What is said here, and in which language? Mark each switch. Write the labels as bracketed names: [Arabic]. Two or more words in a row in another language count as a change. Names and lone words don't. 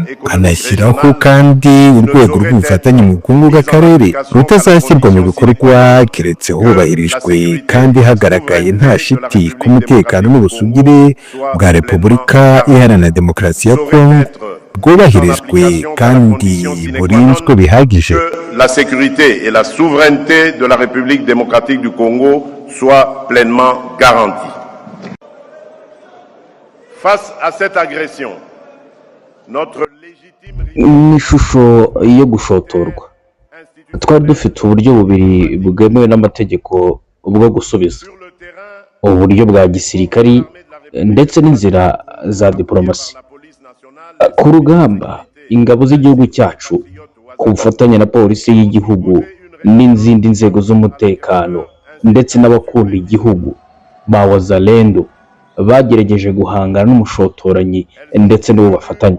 [Kinyarwanda] Hanashyiraho kandi urwego rw'ubufatanye mu bukungu bw'akarere rutazashyirwa mu bikorwa keretse hubahirijwe kandi hagaragaye nta shiti ku mutekano n'ubusugire bwa Repubulika Iharanira Demokarasi ya Kongo bwubahirijwe kandi burinzwe bihagije. [French] La sécurité et la souveraineté de la République démocratique du Congo soient pleinement garanties. Face à cette agression, notre légitime [Kinyarwanda] ishusho yo gushotorwa, twari dufite uburyo bubiri bwemewe n'amategeko bwo gusubiza: uburyo bwa gisirikari ndetse n'inzira za diplomasi. Ku rugamba, ingabo z'igihugu cyacu ku bufatanye na polisi y'igihugu n'izindi nzego z'umutekano ndetse n'abakunda igihugu ba Wazalendo bagerageje guhangana n'umushotoranyi ndetse n'uwo bafatanya.